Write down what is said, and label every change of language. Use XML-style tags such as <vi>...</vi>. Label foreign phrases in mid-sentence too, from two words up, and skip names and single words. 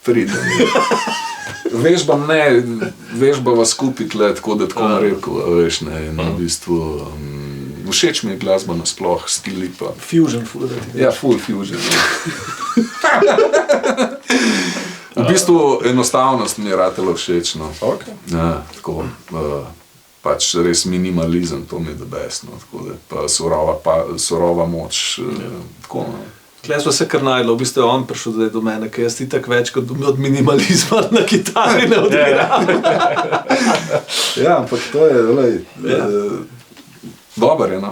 <sl>Vežbava skupaj tle, tako da tako rekel, veš, ne, v bistvu, všeč mi je glasba nasploh, stili pa. Fusion, ful.</sl> <en>Ja, full fusion.</en> <sl>V bistvu enostavnost mi je ratela všeč, no. Okay. Ja, tako, pač res minimalizem, to mi je</sl> <en>the best,</en> <sl>no, tako da, pa surova moč, tako, no. Tle smo se kar najdlo, v bistvu je on prišel zdaj do mene, ker jaz itak več kot od minimalizma na kitari ne odigram. Ja, ampak to je, lej, dober je, no.</sl>